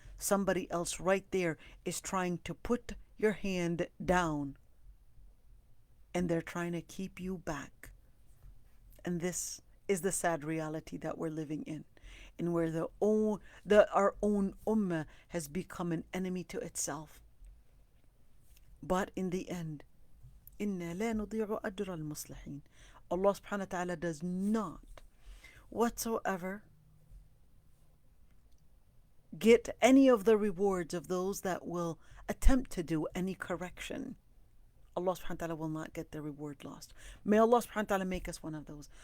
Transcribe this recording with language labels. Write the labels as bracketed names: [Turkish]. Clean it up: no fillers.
[English] Somebody else right there is trying to put your hand down, and they're trying to keep you back. And this is the sad reality that we're living in where our own ummah has become an enemy to itself. But in the end, [Arabic] إِنَّا لَا نُضِيعُ أَجْرَ الْمُصْلِحِينَ. [English] Allah subhanahu wa ta'ala does not whatsoever get any of the rewards of those that will attempt to do any correction. Allah subhanahu wa ta'ala will not get their reward lost. May Allah subhanahu wa ta'ala make us one of those.